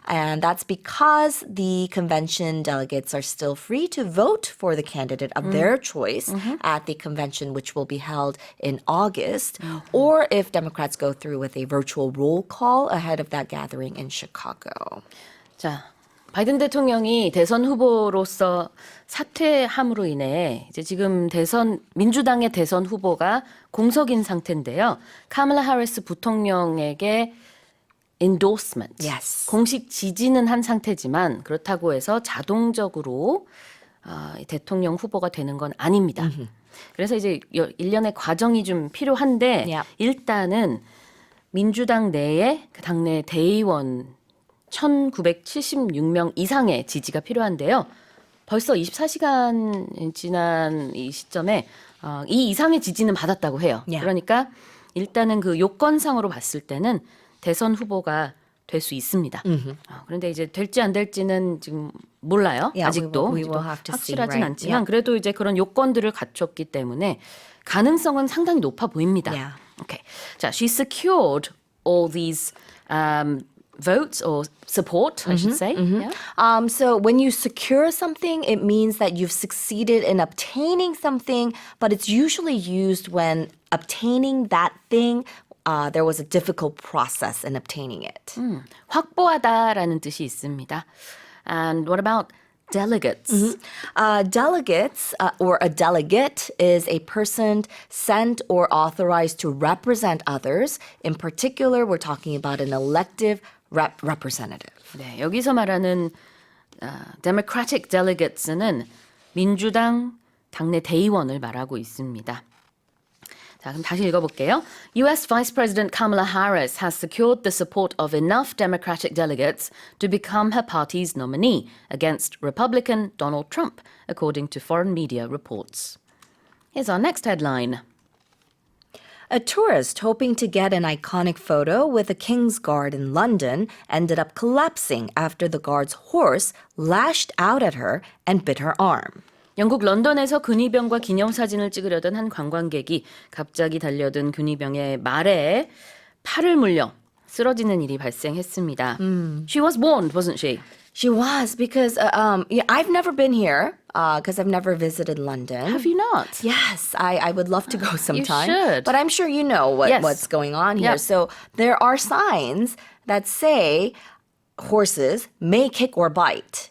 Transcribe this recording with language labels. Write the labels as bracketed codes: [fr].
[en] And that's because the convention delegates are still free to vote for the candidate of their choice at the convention, which will be held in August, or if Democrats go through with a virtual roll call ahead of that gathering in Chicago. [ko] 자, 바이든 대통령이 대선 후보로서 사퇴함으로 인해 이제 지금 민주당의 대선 후보가 공석인 상태인데요. 카멀라 해리스 부통령에게 endorsement, 공식 지지는 한 상태지만 그렇다고 해서 자동적으로 대통령 후보가 되는 건 아닙니다. 그래서 이제 일련의 과정이 좀 필요한데 일단은 민주당 내에 그 당내 대의원 1,976명 이상의 지지가 필요한데요. 벌써 24시간 지난 이 시점에 이 이상의 지지는 받았다고 해요. 그러니까 일단은 그 요건상으로 봤을 때는 대선 후보가 될 수 있습니다. 그런데 이제 될지 안 될지는 지금 몰라요. 아직도 [en] we will have to see, [ko] 확실하진 [en] right? [ko] 않지만 그래도 이제 그런 요건들을 갖췄기 때문에 가능성은 상당히 높아 보입니다. [en] Okay. 자, she secured all these votes or support, I should say. So when you secure something, it means that you've succeeded in obtaining something, but it's usually used when obtaining that thing, there was a difficult process in obtaining it. [ko] 확보하다라는 뜻이 있습니다. [en] And what about delegates? Delegates or a delegate is a person sent or authorized to represent others. In particular, we're talking about an elective representative. [ko] 네, 여기서 말하는 Democratic delegates는 민주당 당내 대의원을 말하고 있습니다. 자, 그럼 다시 읽어볼게요. [en] U.S. Vice President Kamala Harris has secured the support of enough Democratic delegates to become her party's nominee against Republican Donald Trump, according to foreign media reports. Here's our next headline. A tourist hoping to get an iconic photo with a King's Guard in London ended up collapsing after the guard's horse lashed out at her and bit her arm. [ko] 영국 런던에서 근위병과 기념사진을 찍으려던 한 관광객이 갑자기 달려든 근위병의 말에 팔을 물려 쓰러지는 일이 발생했습니다. [en] She was warned, wasn't she? She was, because I've never been here because I've never visited London. Have you not? Yes, I would love to go sometime. You should. But I'm sure you know what's going on here. Yep. So there are signs that say horses may kick or bite.